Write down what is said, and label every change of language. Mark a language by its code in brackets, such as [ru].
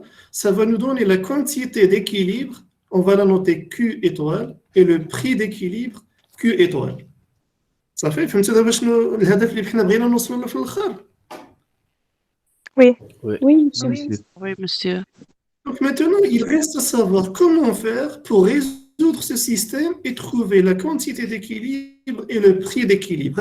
[fr] Ça va nous donner la quantité d'équilibre. On va la noter Q étoile et le prix d'équilibre Q étoile. Ça fait, [ar] فهمتوا دابا شنو الهدف اللي حنا بغينا نوصلوا له في الاخر؟ [fr] Oui, monsieur. Oui, monsieur. Donc maintenant, il reste à savoir comment faire pour résoudre ce système et trouver la quantité d'équilibre et le prix d'équilibre.